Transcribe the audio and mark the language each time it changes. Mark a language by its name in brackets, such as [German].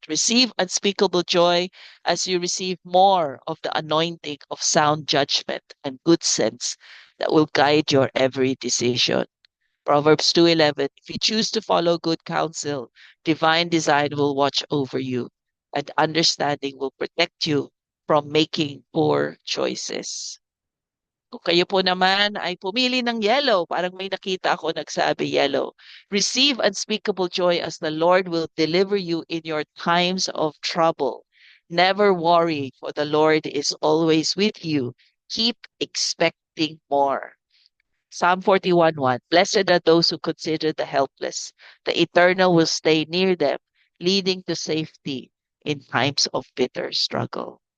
[English] Receive unspeakable joy as you receive more of the anointing of sound judgment and good sense that will guide your every decision. Proverbs 2:11, if you choose to follow good counsel, divine design will watch over you, and understanding will protect you from making poor choices. [Filipino] Kung kayo po naman ay pumili ng yellow, parang may nakita ako nagsabi yellow. [English] Receive unspeakable joy as the Lord will deliver you in your times of trouble. Never worry, for the Lord is always with you. Keep expecting more. Psalm 41:1. Blessed are those who consider the helpless. The Eternal will stay near them, leading to safety in times of bitter struggle.